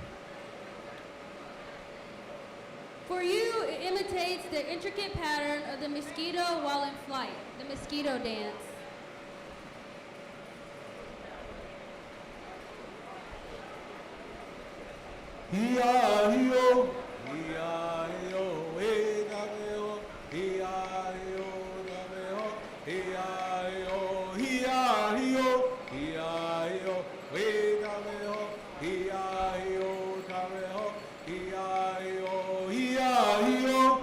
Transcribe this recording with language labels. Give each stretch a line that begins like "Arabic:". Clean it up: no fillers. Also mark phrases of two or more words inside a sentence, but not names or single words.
English: For you, it imitates the intricate pattern of the mosquito while in flight, the Mosquito dance. Hi-yo, hi-yo, hey, da-me-ho, hi-yo, da-me-ho, hi-yo, hi-yo, hi-yo, hey, da-me-ho, hi-yo, da-me-ho, hi-yo, hi-yo,